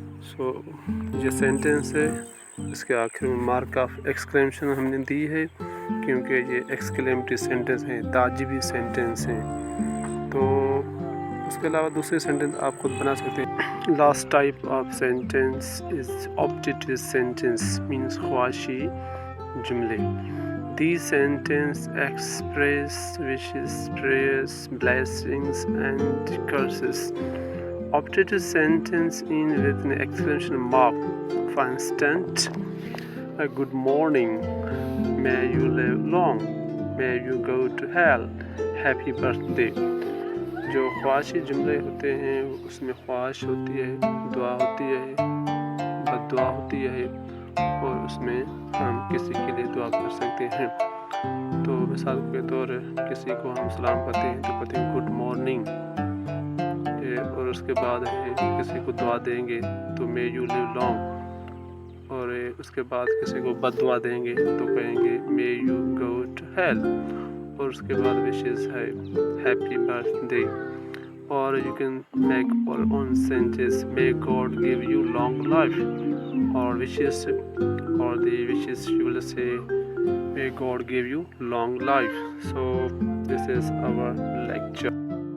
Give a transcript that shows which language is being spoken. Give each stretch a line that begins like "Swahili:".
Urdu: سو یہ سینٹنس ہے، اس کے آخر میں
English: mark of exclamation
Urdu: ہم نے دی ہے کیونکہ یہ ایکسکلیمیٹری سینٹنس ہیں، تعجبی سینٹنس ہیں. تو اس کے علاوہ دوسرے سینٹنس آپ خود بنا سکتے ہیں.
English: last type of sentence is optative sentence, means
Urdu: خواہشی جملے.
English: These sentences express wishes, prayers, blessings, and curses. Optative sentence ends with an exclamation mark. For instance, good morning, may you live long, may you go to hell, happy birthday.
Urdu: جو خواہشی جملے ہوتے ہیں اس میں خواہش ہوتی ہے، دعا ہوتی ہے، بد دعا ہوتی ہے، اور اس میں ہم کسی کے لیے دعا کر سکتے ہیں. تو مثال کے طور کسی کو ہم سلام کرتے ہیں تو کہتے ہیں
English: good morning,
Urdu: اور اس کے بعد کسی کو دعا دیں گے تو
English: may you live long,
Urdu: اور اس کے بعد کسی کو بد دعا دیں گے تو کہیں گے
English: may you go to hell,
Urdu: اور اس کے بعد وشز ہے
English: Happy birthday. or you can make your own sentence. May God give you long life, or wishes, or the wishes you will say, may God give you long life. So this is our lecture.